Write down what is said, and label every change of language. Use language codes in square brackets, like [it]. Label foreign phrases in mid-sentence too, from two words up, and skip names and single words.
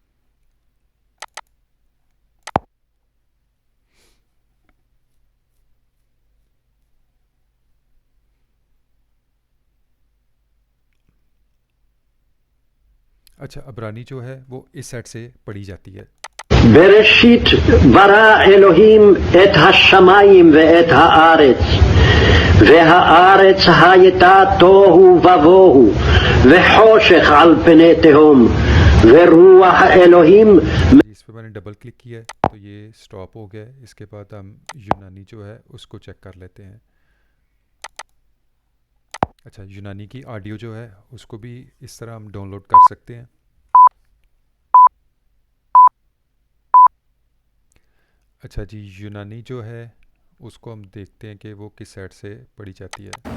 [hi] अच्छा, अबरानी जो है वो इस साइड से पढ़ी जाती है। [he] בראשית ברא אלוהים את השמיים ואת הארץ, והארץ הייתה תוהו ובוהו, וחושך על פני תהום, ורוח אלוהים। [hi] इस पर मैंने [en] double click [hi] किया है तो ये स्टॉप हो गया है। इसके बाद हम यूनानी जो है उसको चेक कर लेते हैं। अच्छा, यूनानी की ऑडियो जो है उसको भी इस तरह हम डाउनलोड कर सकते हैं। अच्छा जी, यूनानी जो है उसको हम देखते हैं कि वो किस साइड से पढ़ी जाती है।